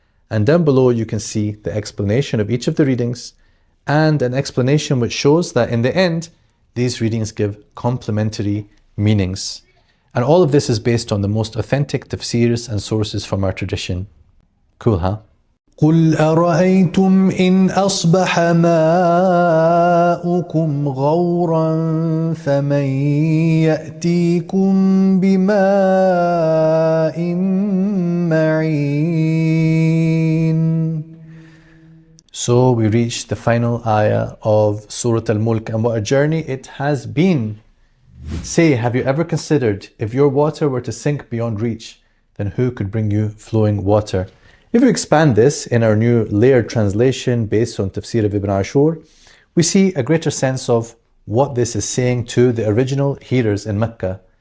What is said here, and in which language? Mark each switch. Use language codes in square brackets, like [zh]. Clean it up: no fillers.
[en] And down below you can see the explanation of each of the readings and an explanation which shows that in the end, these readings give complementary meanings. And all of this is based on the most authentic tafsirs and sources from our tradition. Cool, huh? [ar] قل أرأيتم إن أصبح ماؤكم غورا فمن يأتيكم بماء معين. [en] So we reached the final ayah of Surah Al-Mulk, and what a journey it has been. Say, have you ever considered if your water were to sink beyond reach, then who could bring you flowing water? If we expand this in our new layered translation based on Tafsir of Ibn Ashur, we see a greater sense of what this is saying to the original hearers in Mecca.